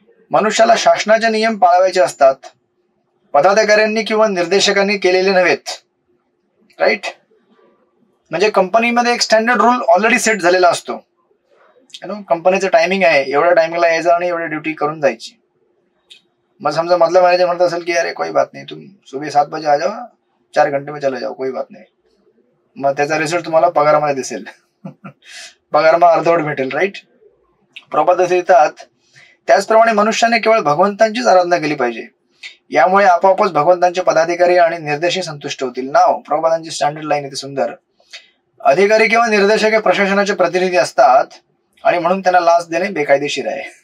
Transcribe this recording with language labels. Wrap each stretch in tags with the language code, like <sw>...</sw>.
<mr>मनुष्याला शासनाचे नियम पाळावायचे असतात. पदाधिकाऱ्यांनी किंवा निर्देशकांनी केलेले नव्हेत. राईट. म्हणजे कंपनीमध्ये एक स्टँडर्ड रूल ऑलरेडी सेट झालेला असतो. कंपनीचं टायमिंग आहे, एवढ्या टायमिंगला यायचं आणि एवढी ड्युटी करून जायची. मग समजा मधला मॅनेजर म्हणत असेल की</mr> <hi>अरे कोई बात नहीं, तुम सुबह 7 बजे आ जाओ, 4 घंटे में चले जाओ, कोई बात नाही.</hi> <mr>मग त्याचा रिझल्ट तुम्हाला पगारामध्ये दिसेल. पगार मग अर्धवट भेटेल. राईट. प्रभात येतात. त्याचप्रमाणे मनुष्याने केवळ भगवंतांचीच आराधना केली पाहिजे. यामुळे आपोआपच भगवंतांचे पदाधिकारी आणि निर्देशक संतुष्ट होतील. नाव प्रभातांची स्टँडर्ड लाईन येते सुंदर. अधिकारी किंवा निर्देशक हे प्रशासनाचे प्रतिनिधी असतात आणि म्हणून त्यांना लाच देणे बेकायदेशीर आहे.</mr>